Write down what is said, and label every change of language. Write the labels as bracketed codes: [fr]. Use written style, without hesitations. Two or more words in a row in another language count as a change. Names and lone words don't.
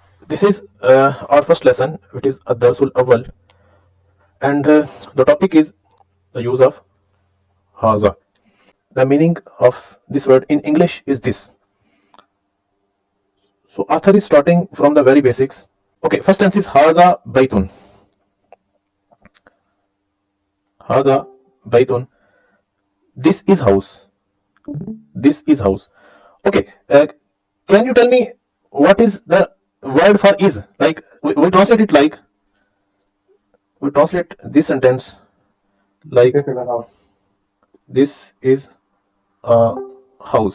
[en] This is our first lesson. It is Duroos Al-Awwal, and the topic is the use of haza. The meaning of this word in English is this. So author is starting from the very basics. Okay, first tense is [ar] هذا بيت. هذا بيت. [en] This is house. This is house. Okay, can you tell me what is the word for is? Like we translate it like, we translate this sentence like this is a house.